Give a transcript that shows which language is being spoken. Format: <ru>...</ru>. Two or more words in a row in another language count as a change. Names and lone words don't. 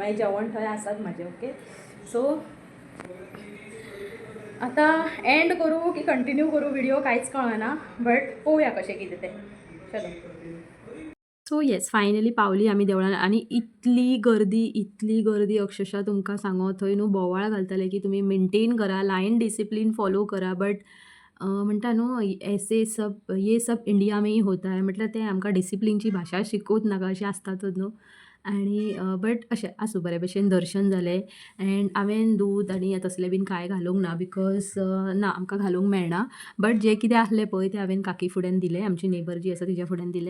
<kok>मागीर जेवण थंय आसात म्हाजें.</kok> <en>okay, so</en> <kok>आतां एंड करूं की कंटिन्यू करूं व्हिडिओ कांयच कळना, बट पळोवया कशें कितें तें. चलो.</kok> <en>so yes, finally</en> <kok>पावली आमी देवळान. आनी इतली गर्दी अक्षरशः तुमकां सांगो, थंय न्हू बोवाळ घालतले की तुमी मेंटेन करा,</kok> <en>line discipline follow</en> <kok>करा.</kok> <hi>बट</hi> <kok>म्हणटा न्हू</kok> <hi>ये सब इंडिया में ही होता है,</hi> <kok>म्हटल्यार तें आमकां डिसिप्लीनची भाशा शिकोवच नाका अशें आसतातच न्हू. आनी बट अशें आसूं, बरे भशेन दर्शन जालें. एंड हांवें दूद आनी तसलें बीन कांय घालूंक ना बिकॉज ना आमकां घालूंक मेळना. बट जें कितें आहलें पळय तें हांवें काकी फुड्यान दिलें, आमची नेबर जी आसा तिच्या फुड्यान दिलें.</kok>